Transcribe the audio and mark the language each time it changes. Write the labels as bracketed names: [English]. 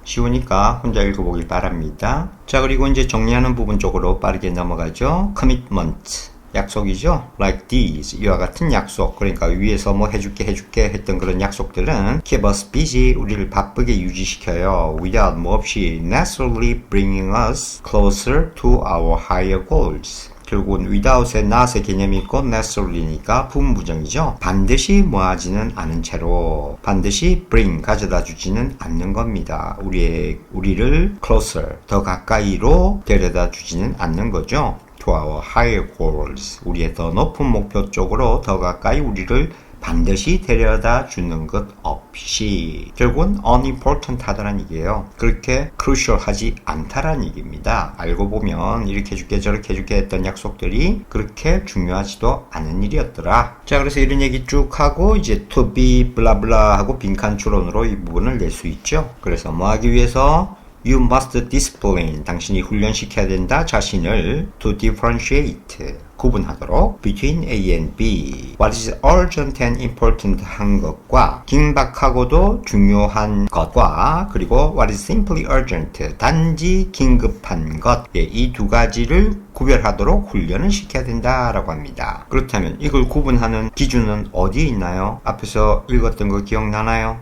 [Korean] 쉬우니까 혼자 읽어보길 바랍니다. 자, 그리고 이제 정리하는 부분 쪽으로 빠르게 넘어가죠. commitment. 약속이죠. like these, 이와 같은 약속. 그러니까 위에서 뭐 해줄게 했던 그런 약속들은 [English] keep us busy, [Korean] 우리를 바쁘게 유지시켜요. [English] without, [Korean] 뭐 없이 [English] necessarily bringing us closer to our higher goals. [Korean] 결국은 without의 not의 개념이 있고 necessarly니까 부분부정이죠. 반드시 뭐하지는 않은 채로 반드시 bring, 가져다 주지는 않는 겁니다. 우리를 closer, 더 가까이로 데려다 주지는 않는 거죠. [English] to our higher goals, [Korean] 우리의 더 높은 목표 쪽으로 더 가까이 우리를 반드시 데려다 주는 것 없이 결국은 unimportant 하다는 얘기예요. 그렇게 crucial하지 않다라는 얘기입니다. 알고 보면 이렇게 해줄게 저렇게 해줄게 했던 약속들이 그렇게 중요하지도 않은 일이었더라. 자, 그래서 이런 얘기 쭉 하고 이제 to be 블라블라 하고 빈칸 추론으로 이 부분을 낼 수 있죠. 그래서 뭐 하기 위해서 [English] You must discipline. [Korean] 당신이 훈련시켜야 된다. 자신을 [English] to differentiate. 구분하도록 between A and B. What is urgent and important [Korean] 한 것과 긴박하고도 중요한 것과 그리고 [English] what is simply urgent [Korean] 단지 긴급한 것. 이 두 가지를 구별하도록 훈련을 시켜야 된다라고 합니다. 그렇다면 이걸 구분하는 기준은 어디에 있나요? 앞에서 읽었던 거 기억나나요?